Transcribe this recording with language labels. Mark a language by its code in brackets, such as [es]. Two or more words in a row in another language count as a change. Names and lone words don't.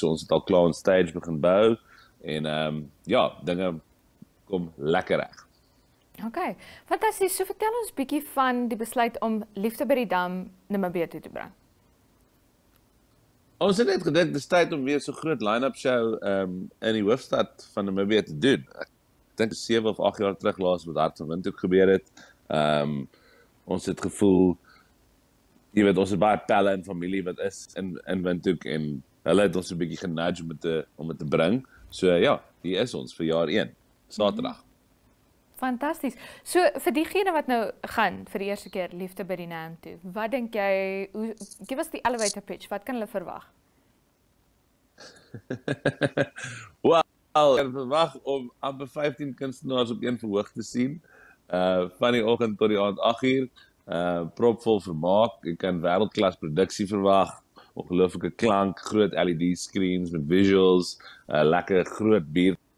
[af] So ons het al klaar [en] on stage [af] begin bou en ja, dinge kom lekker reg. Okay, fantasties. So vertel ons bietjie van die besluit om Liefde by die Dam Namibië toe te bring. Ons het net gedink dis tyd om weer so groot [en] line-up show [af] in die hoofstad van Namibië te doen. Ek dink 7 of 8 jaar terug laas wat Hart van Windhoek gebeur het. Ons het gevoel jy weet ons het baie pelle en familie wat is in Windhoek en hulle het ons 'n bietjie genudge om dit te bring. So ja, hier is ons vir jaar 1, Saterdag. Fantasties. So vir diegene wat nou gaan vir die eerste keer Liefde by die Naam toe. Wat dink jy, [en] give us die elevator pitch, [af] wat kan hulle verwag? Wel, ek verwag om amper 15 kunstenaars op een verhoog te sien. Van die oggend tot die aand 8uur. Propvol vermaak, jy kan wêreldklas produksie verwag, ongelooflike klank, groot [en] LED screens [af] met visuals, lekker groot bier.